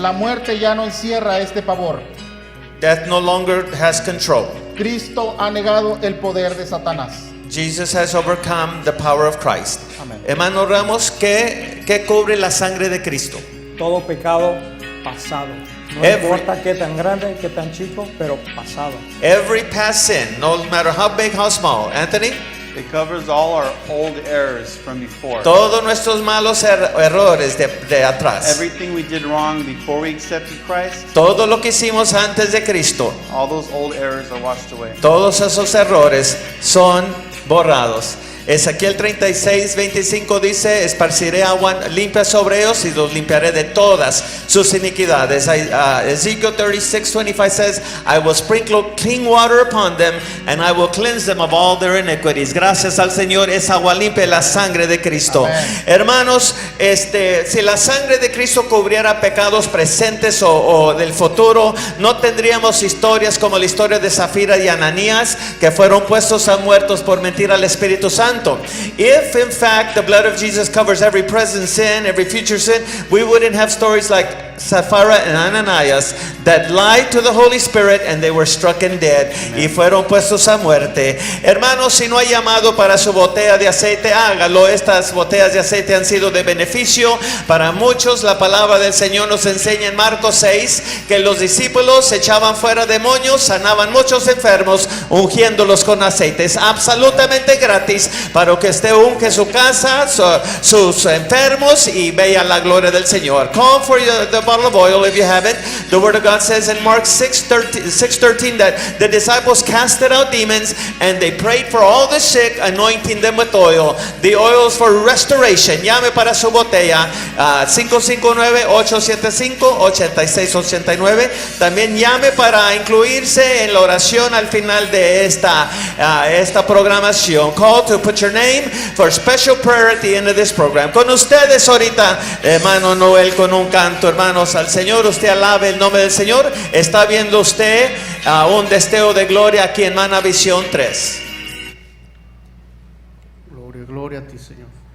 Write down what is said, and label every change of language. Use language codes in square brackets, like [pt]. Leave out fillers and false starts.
[es] la muerte ya no encierra este pavor. [en] Death no longer has control. [es] Cristo ha negado el poder de Satanás. [en] Jesus has overcome the power of Christ. [es] Amén. Hermano Ramos, ¿qué cubre la sangre de Cristo? Todo pecado pasado. No [en] Every- [es] importa qué tan grande, qué tan chico, pero pasado. [en] Every past sin, no matter how big, how small. Anthony, It covers all our old errors from before. [es] todos nuestros malos errores de atrás. [en] Everything we did wrong before we accepted Christ, [es] Todo lo que hicimos antes de Cristo, [en] all those old errors are washed away. [es] todos esos errores son borrados. Ezequiel 36:25 dice, esparciré agua limpia sobre ellos y los limpiaré de todas sus iniquidades. [en] Ezekiel 36:25 says, I will sprinkle clean water upon them and I will cleanse them of all their iniquities. [es] Gracias al Señor, es agua limpia, la sangre de Cristo. Amén. Hermanos, si la sangre de Cristo cubriera pecados presentes o del futuro, no tendríamos historias como la historia de Zafira y Ananías, que fueron puestos a muertos por mentir al Espíritu Santo. [en] If in fact the blood of Jesus covers every present sin, every future sin, we wouldn't have stories like Sapphira and Ananias that lied to the Holy Spirit and they were struck dead [es] y fueron puestos a muerte. Hermanos, si no hay llamado para su botella de aceite, hágalo. Estas botellas de aceite han sido de beneficio para muchos. La palabra del Señor nos enseña en Marcos 6 que los discípulos echaban fuera demonios, sanaban muchos enfermos, ungiéndolos con aceite. Es absolutamente gratis para que usted unge su casa, sus enfermos y vea la gloria del Señor. [en] Come for the bottle of oil if you haven't. The Word of God says in Mark 6:13 that the disciples casted out demons and they prayed for all the sick, anointing them with oil. The oil is for restoration. [es] Llame para su botella 559-875-8689. También llame para incluirse en la oración al final de esta programación. [en] Call to put your name for special prayer at the end of this program. [es] Con ustedes ahorita, hermano Noel, con un canto, hermanos, al Señor. Usted alabe el nombre del Señor. Está viendo usted un destello de gloria aquí en Manavisión 3. Gloria, gloria a ti, Señor.